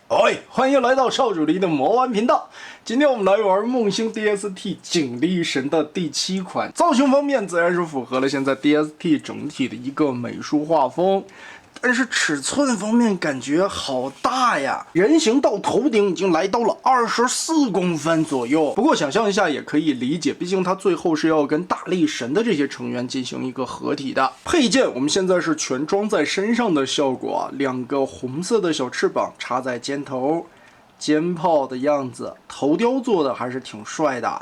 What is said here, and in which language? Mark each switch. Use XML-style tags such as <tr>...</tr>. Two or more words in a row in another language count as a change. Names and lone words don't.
<zh>喂，歡迎來到少主離的魔玩頻道。今天我們來玩夢星 DST 景力神的第7款。造型方面自然是符合了現在 DST 整體的一個美術畫風，但是尺寸方面感覺好大呀！人形到頭頂已經來到了24公分左右。不過想象一下也可以理解，畢竟它最後是要跟大力神的這些成員進行一個合體的。配件我們現在是全裝在身上的效果，2個紅色的小翅膀插在肩頭。肩炮的樣子，頭雕做的還是挺帥的。</zh>